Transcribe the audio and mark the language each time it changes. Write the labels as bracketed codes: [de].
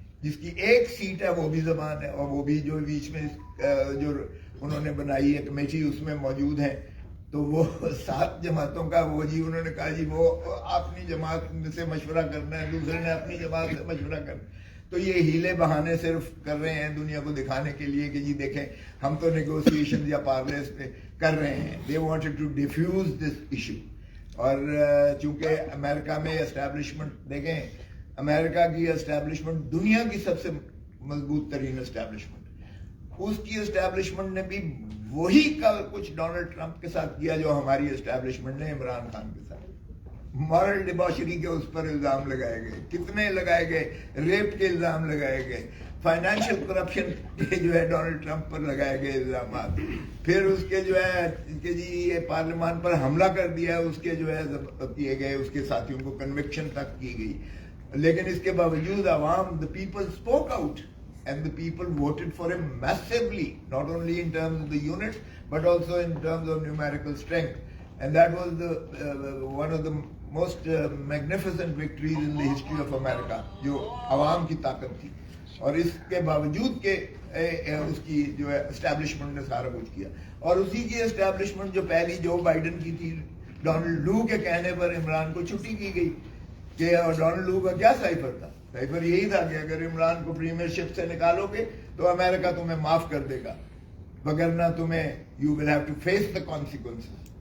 [ur] جس کی 1 سیٹ ہے وہ بھی زبان ہے، اور وہ بھی جو بیچ میں جو انہوں نے بنائی ہے کمیٹی اس میں موجود ہیں. تو وہ 7 جماعتوں کا وہ جی انہوں نے کہا جی وہ اپنی جماعت سے مشورہ کرنا ہے، دوسرے نے اپنی جماعت سے مشورہ کرنا. تو یہ ہیلے بہانے صرف کر رہے ہیں دنیا کو دکھانے کے لیے کہ جی دیکھیں ہم تو نیگوسیشن یا پارلیز پہ کر رہے ہیں. [en] They wanted to defuse this issue. [ur] اور چونکہ امریکہ میں اسٹیبلشمنٹ دیکھیں, امریکہ کی اسٹیبلشمنٹ دنیا کی سب سے مضبوط ترین اسٹیبلشمنٹ, اس کی اسٹیبلشمنٹ نے بھی وہی کچھ ڈونلڈ ٹرمپ کے ساتھ کیا جو ہماری اسٹیبلشمنٹ نے عمران خان کے ساتھ. مارل ڈباشری کے اس پر الزام لگائے گئے, کتنے لگائے گئے, ریپ کے الزام لگائے گئے, فائنینشیل کرپشن کے جو ہے ڈونلڈ ٹرمپ پر لگائے گئے الزامات, پھر اس کے جو ہے کہ جی یہ پارلیمان پر حملہ کر دیا, اس کے جو ہے کیے گئے, اس کے ساتھیوں کو کنوکشن تک کی گئی. لیکن اس کے باوجود عوام, [en] the people spoke out and the people voted for him massively, not only in terms of the units but also in terms of numerical strength, and that was one of the most magnificent victories in the history of America, [ur] جو عوام کی طاقت تھی. اور اس کے باوجود کہ اس کی جو ہے اسٹیبلشمنٹ نے سارا کچھ کیا, اور اسی کی اسٹیبلشمنٹ جو پہلی جو بائیڈن کی تھی, ڈونلڈ لو کے کہنے پر عمران کو چھٹی کی گئی. کہ ڈونلڈ لو کا کیا سائفر تھا؟ سائفر یہی تھا کہ اگر عمران کو پریمیئر شپ سے نکالو گے تو امریکہ تمہیں معاف کر دے گا, وگرنہ تمہیں [en] You will have to face the consequences.